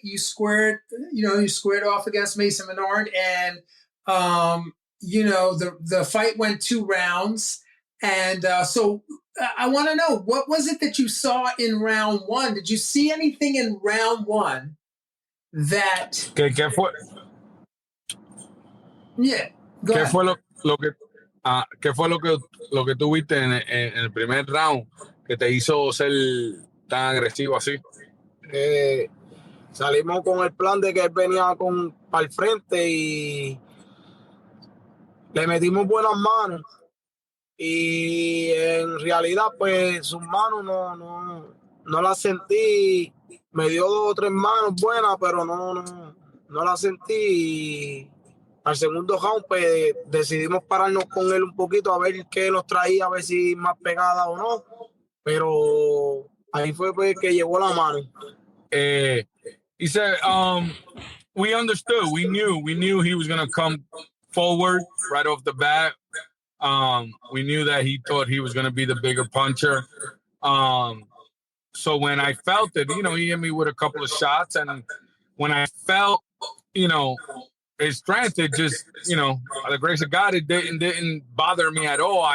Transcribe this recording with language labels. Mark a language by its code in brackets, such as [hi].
[en] You squared off against Mason Menard, and you know, the fight went 2 rounds, and so I want to know, what was it that you saw in round 1? Did you see anything in round 1 that? [es] ¿Qué fue? [en] Yeah. [es] ¿Qué fue ¿qué fue lo que tuviste en el primer round que te hizo ser tan agresivo así? Salimos con el plan de que él venía para el frente y le metimos buenas manos, y en realidad pues sus manos no las sentí. Me dio 2 o 3 manos buenas, pero no las sentí, al segundo round, pues decidimos pararnos con él un poquito a ver qué nos traía, a ver si más pegada o no. Pero ahí fue pues, que llegó la mano. [en] He said, we understood. We knew he was going to come forward right off the bat. We knew that he thought he was going to be the bigger puncher. So when I felt it, he hit me with a couple of shots. And when I felt, his strength, it just, by the grace of God, it didn't bother me at all.